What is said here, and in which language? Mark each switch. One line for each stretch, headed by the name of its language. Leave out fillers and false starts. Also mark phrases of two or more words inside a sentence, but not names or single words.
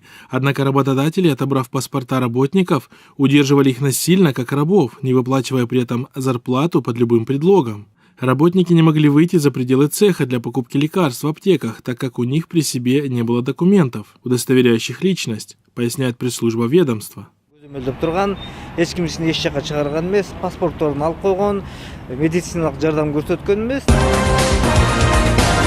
Russian: Однако работодатели, отобрав паспорта работников, удерживали их насильно, как рабов, не выплачивая при этом зарплату под любым предлогом. Работники не могли выйти за пределы цеха для покупки лекарств в аптеках, так как у них при себе не было документов, удостоверяющих личность, поясняет пресс-служба ведомства.
Kyrgyz: Мөлдеп турган, эч ким ишин эч жакка чыгарган эмес, паспортторун алып койгон, медициналык жардам көрсөткөн эмес.